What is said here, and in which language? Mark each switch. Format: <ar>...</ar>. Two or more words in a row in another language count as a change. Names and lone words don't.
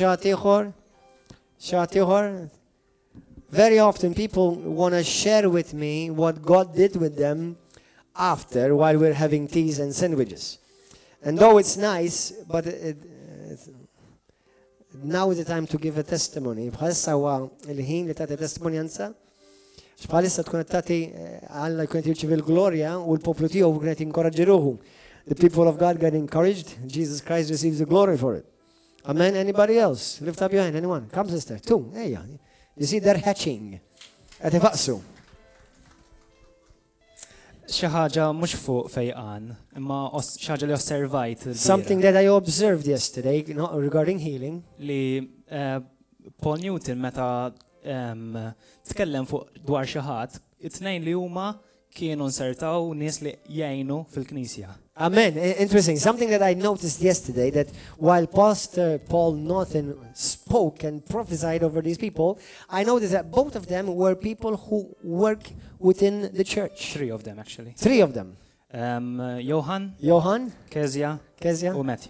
<en>Very often people want to share with me what God did with them after, while we're having teas and sandwiches. And though it's nice, but now is the time to give a testimony.</en> <mt>Bħalissa huwa il-ħin li tagħti testimonianza. Bħalissa tkun qed tagħti Alla jkun qed jirċievi l-glorja u l-poplu tiegħu kien qed jinkoraġġi ruħu.</mt> <en>The people of God get encouraged. Jesus Christ receives the glory for it. Amen. Anybody else? Lift up your hand. Anyone? Come, sister. Two. Hey, you see, they're hatching.</en> <mt>Qed ifaqsu. Xi ħaġa mhux fuq fejqan, imma xi ħaġa li osservajt.</mt> <en>Something that I observed yesterday regarding healing.</en> <mt>Li Paul Newton meta tkellem fuq dwar xi ħadd, it-tnejn li huma kienu nsertaw nies li jgħinu fil-Knisja.</mt> <en>Amen. Interesting. Something that I noticed yesterday, that while Pastor Paul Naughton spoke and prophesied over these people, I noticed that both of them were people who work within the church. Three of them, actually. Three of them. Johan, Kezia, and Matthew.</en>